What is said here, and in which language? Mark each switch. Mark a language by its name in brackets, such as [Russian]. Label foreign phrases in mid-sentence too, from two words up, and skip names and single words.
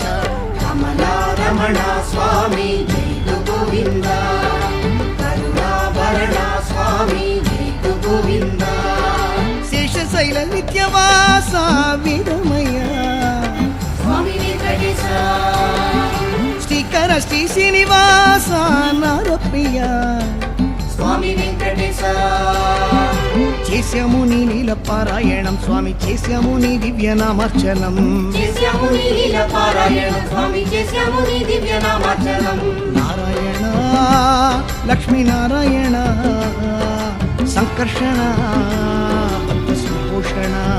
[Kannada] ಕಮಲಾರಮಣ ಸ್ವಾಮಿ ಜೈತು ಗೋವಿಂದ ಕರುಣಾಭರಣ ಸ್ವಾಮಿ ಜೈತು ಗೋವಿಂದ ಶೇಷಶೈಲ ನಿತ್ಯವಾಸ ವೀರಮಯ್ಯ ಸ್ವಾಮಿ ವೆಂಕಟೇಶ ಶ್ರೀಕರ ಶ್ರೀ ಶ್ರೀನಿವಾಸ ನಾರಪ್ರಿಯ [Telugu] స్వామి వెంకటేశ చేశాము నీ నీల పారాయణం స్వామి చేశాము నీ దివ్యనామార్చనం చేశాము నీ లీల పారాయణం స్వామి చేశాము నీ దివ్య నామార్చనం నారాయణ లక్ష్మీనారాయణ సంకర్షణ భక్త సంపోషణ